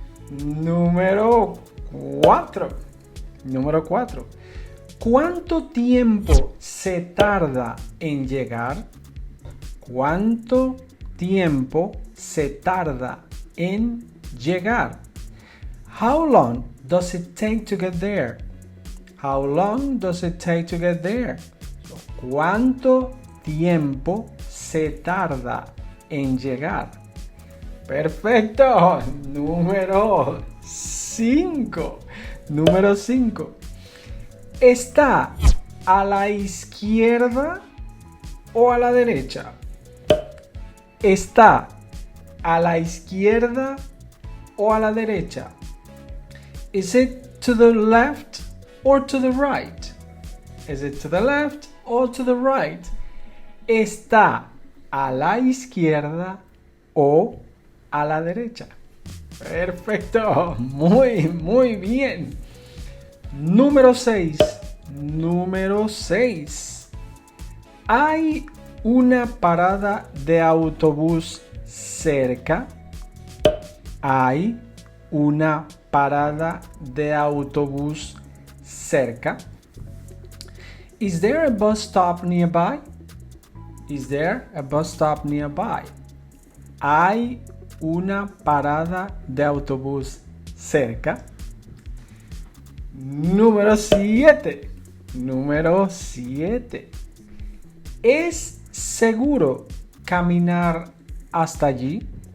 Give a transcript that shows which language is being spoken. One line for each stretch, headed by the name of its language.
Spanish: Número 4. Número 4. ¿Cuánto tiempo se tarda en llegar? ¿Cuánto tiempo se tarda en llegar?
English: How long does it take to get there? How long does it take to get there?
Spanish: ¿Cuánto tiempo se tarda en llegar? Perfecto. Número 5. Número 5. ¿Está a la izquierda o a la derecha? ¿Está a la izquierda o a la derecha?
English: Is it to the left or to the right? Is it to the left or to the right?
Spanish: ¿Está a la izquierda o a la derecha? Perfecto. Muy bien. Número 6. Número 6. ¿Hay una parada de autobús cerca? ¿Hay una parada de autobús cerca?
English: Is there a bus stop nearby? Is there a bus stop nearby?
Spanish: ¿Hay una parada de autobús cerca? Número 7. Número 7. ¿Es seguro caminar hasta allí?